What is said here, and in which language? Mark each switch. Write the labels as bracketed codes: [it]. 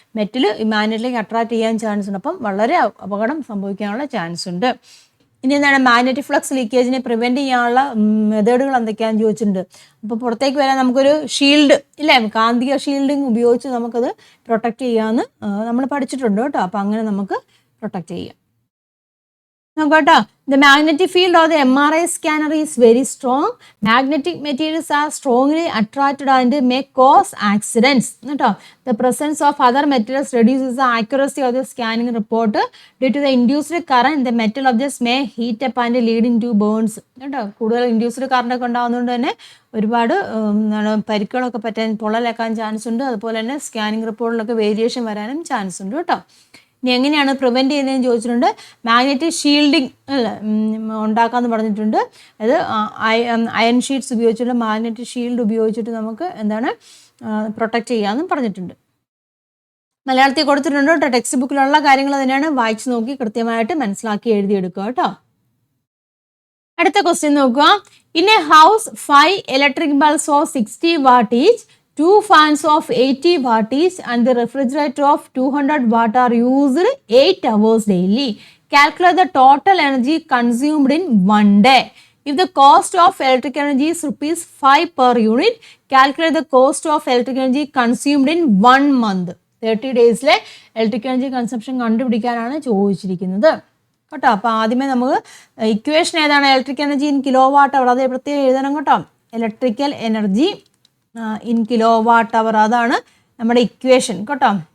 [ml] Metal ഈ മാഗ്നറ്റിലേക്ക് attract ചെയ്യാൻ chance ഉണ്ട്. അപ്പം വളരെ അപകടം സംഭവിക്കാനുള്ള ചാൻസ് ഉണ്ട്. ഇനി എന്താണ്? മാഗ്നറ്റിക് ഫ്ലക്സ് ലീക്കേജിനെ പ്രിവെൻറ്റ് ചെയ്യാനുള്ള മെത്തേഡുകൾ എന്തൊക്കെയാണെന്ന് ചോദിച്ചിട്ടുണ്ട്. അപ്പോൾ പുറത്തേക്ക് വരാൻ നമുക്കൊരു ഷീൽഡ് ഇല്ലേ, കാന്തിക ഷീൽഡിങ് ഉപയോഗിച്ച് നമുക്കത് പ്രൊട്ടക്റ്റ് ചെയ്യാമെന്ന് നമ്മൾ പഠിച്ചിട്ടുണ്ട് കേട്ടോ. അപ്പോൾ അങ്ങനെ നമുക്ക് പ്രൊട്ടക്റ്റ് ചെയ്യാം. നോക്കട്ടോ, [en] the magnetic field of the MRI scanner is very strong. Magnetic materials are strongly attracted and may cause accidents. [ml] കേട്ടോ, [en] the presence of other materials reduces the accuracy of the scanning report. Due to the induced current, the metal objects may heat up and lead into burns. [ml] കേട്ടോ, കൂടുതൽ induced current ഒക്കെ ഉണ്ടാകുന്നതുകൊണ്ട് തന്നെ ഒരുപാട് പരിക്കുകളൊക്കെ പറ്റാൻ, പൊള്ളലേക്കാൻ chance ഉണ്ട്. അതുപോലെ തന്നെ സ്കാനിങ് റിപ്പോർട്ടിലൊക്കെ വേരിയേഷൻ വരാനും ചാൻസ് ഉണ്ട് കേട്ടോ. ഇനി എങ്ങനെയാണ് പ്രിവെൻറ്റ് ചെയ്യുന്നതെന്ന് ചോദിച്ചിട്ടുണ്ട്. മാഗ്നറ്റിക് ഷീൽഡിങ് ഉണ്ടാക്കാമെന്ന് പറഞ്ഞിട്ടുണ്ട്. അത് അയൺ ഷീറ്റ്സ് ഉപയോഗിച്ചിട്ട്, മാഗ്നറ്റിക് ഷീൽഡ് ഉപയോഗിച്ചിട്ട് നമുക്ക് എന്താണ് പ്രൊട്ടക്റ്റ് ചെയ്യാമെന്നും പറഞ്ഞിട്ടുണ്ട്. മലയാളത്തിൽ കൊടുത്തിട്ടുണ്ട് കേട്ടോ. ടെക്സ്റ്റ് ബുക്കിലുള്ള കാര്യങ്ങൾ തന്നെയാണ്. വായിച്ച് നോക്കി കൃത്യമായിട്ട് മനസ്സിലാക്കി എഴുതിയെടുക്കുക കേട്ടോ. അടുത്ത ക്വസ്റ്റ്യൻ നോക്കുക. [en] In a house 5 electric bulbs of 60 watt each, 2 fans of 80 watt each and the refrigerator of 200 watt are used 8 hours daily. Calculate the total energy consumed in one day. If the cost of electric energy is ₹5 per unit, calculate the cost of electric energy consumed in 1 month. [ml] 30 daysലെ electric energy consumption കണ്ടുപിടിക്കാനാണ് ചോദിച്ചിരിക്കുന്നത് കേട്ടോ. അപ്പോൾ ആദ്യമേ നമുക്ക് equation ഏതാണ്? [en] electric energy in kilowatt hour, [ml] അത് പ്രത്യേകം എഴുതണം കേട്ടോ. [en] electrical energy in kilowatt hour, [ml] അതാണ് നമ്മുടെ ഇക്വേഷൻ കേട്ടോ.